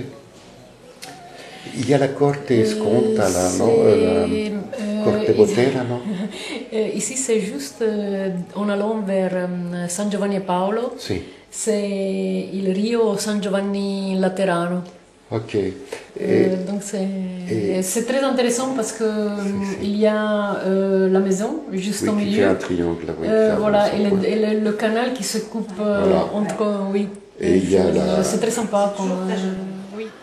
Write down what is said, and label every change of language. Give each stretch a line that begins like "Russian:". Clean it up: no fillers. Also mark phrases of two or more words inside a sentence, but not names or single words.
French: Il y a la Corte Sconta là, non? La Corte Botera, non? Ici, c'est juste en allant vers San Giovanni e Paolo. Si. C'est le Rio San Giovanni Laterano. Ok. Donc c'est très intéressant parce que il y a la maison juste au milieu. Qui fait un triangle là, oui, voilà, et le canal qui se coupe voilà. entre, oui. Et il y a c'est très sympa. Oui.